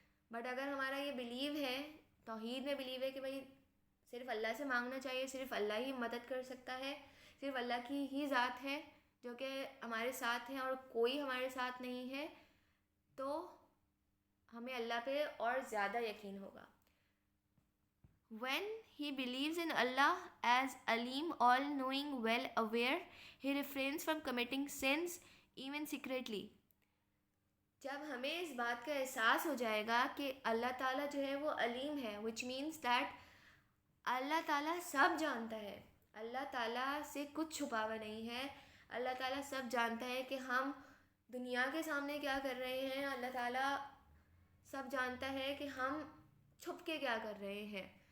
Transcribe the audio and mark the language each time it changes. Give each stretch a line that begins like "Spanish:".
Urdu: But اگر ہمارا یہ بلیو ہے, توحید میں بلیو ہے کہ بھئی صرف اللہ سے مانگنا چاہیے, صرف اللہ ہی مدد کر سکتا ہے, صرف اللہ کی ہی ذات ہے جو کہ ہمارے ساتھ ہے اور کوئی ہمارے ساتھ نہیں ہے, تو ہمیں اللہ پہ اور زیادہ یقین ہوگا.
English: When he believes in Allah as Alim, all-knowing, well-aware, he refrains from committing sins even secretly.
Urdu: جب ہمیں اس بات کا احساس ہو جائے گا کہ اللہ تعالیٰ جو ہے وہ علیم ہے,
English: which means that
Urdu: اللہ تعالیٰ سب جانتا ہے, اللہ تعالیٰ سے کچھ چھپا ہوا نہیں ہے, اللہ تعالیٰ سب جانتا ہے کہ ہم دنیا کے سامنے کیا کر رہے ہیں, اللہ تعالیٰ سب جانتا ہے کہ ہم چھپ کے کیا کر رہے ہیں.